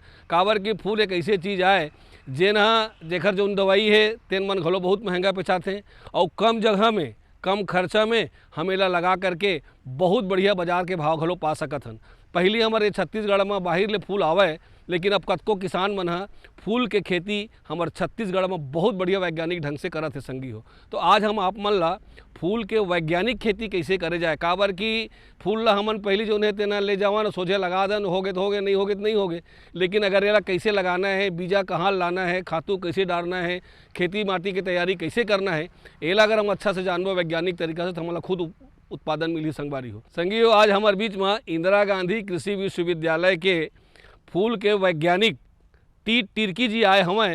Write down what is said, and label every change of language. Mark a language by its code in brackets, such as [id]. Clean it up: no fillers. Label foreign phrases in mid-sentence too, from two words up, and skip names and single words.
[hne] काबर कि फूल एक ऐसी चीज़ आए जेकर जो दवाई है तेन मन घलो बहुत महंगा बेचाथे और कम जगह में कम खर्चा में हम एला लगा करके बहुत बढ़िया बाजार के भाव घलो पा सकत हन। पहली हमारे छत्तीसगढ़ में बाहर ले फूल आवे, लेकिन अब कतको किसान मन फूल के खेती हमारे छत्तीसगढ़ में बहुत बढ़िया वैज्ञानिक ढंग से करत है संगी हो। तो आज हम आप मन ला फूल के वैज्ञानिक खेती कैसे करे जाए, काबर कि फूल ला हमन पहली जो है तेना ले जावा न सोझे लगा देन, होगे तो होगे, नहीं होगे तो नहीं होगे। लेकिन अगर ये कैसे लगाना है, बीजा कहाँ लाना है, खातू कैसे डालना है, खेती माटी की तैयारी कैसे करना है, एला अगर हम अच्छा से जानबो वैज्ञानिक तरीका से तो हमला खुद उत्पादन मिली संगवारी हो। संगी हो आज हमारे बीच में इंदिरा गांधी कृषि विश्वविद्यालय के फूल के वैज्ञानिक टी तिर्की जी आए हमें।